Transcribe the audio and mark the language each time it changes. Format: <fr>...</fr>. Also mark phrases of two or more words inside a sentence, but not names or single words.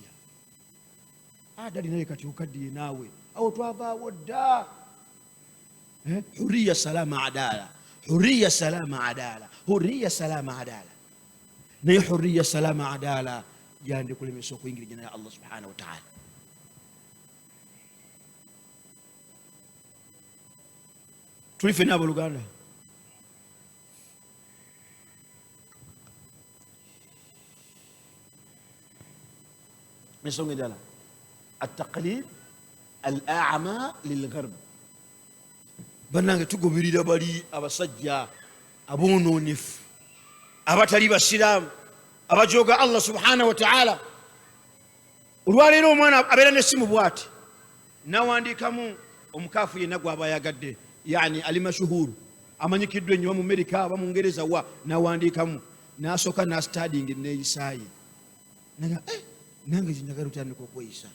<lg>Dali naye kati okaddiye naawe awo twavaawo dda.</lg> <ar>حرية سلامة عدالة حرية سلامة عدالة حرية سلامة عدالة.</ar> <lg>Naye</lg> <ar>حرية سلامة عدالة</ar> <lg>yandikulemesa okuyingira ejjana ya Allah</lg> <ar>سبحانه وتعالى.</ar> <lg>Tuli ffenna abooluganda, ensonga endala</lg> <ar>التقليد الأعمى للغرب.</ar> <lg>bannange tugoberera bali abasajja aboononefu abatali basiraamu abajooga Allah</lg> <ar>سبحانه وتعالى.</ar> <lg>Olwaleero omwana abeera n'essimu bw'ati, nawandiikamu omukaafu yenna gw'aba ayagadde, yani ali mashuhuru, amanyikiddwa ennyo mu Amerika aba mu Ngereza wa, nawandiikamu n'asooka n'astadingi neeyisaaye, nange zinjagala otandika okweyisa.</lg>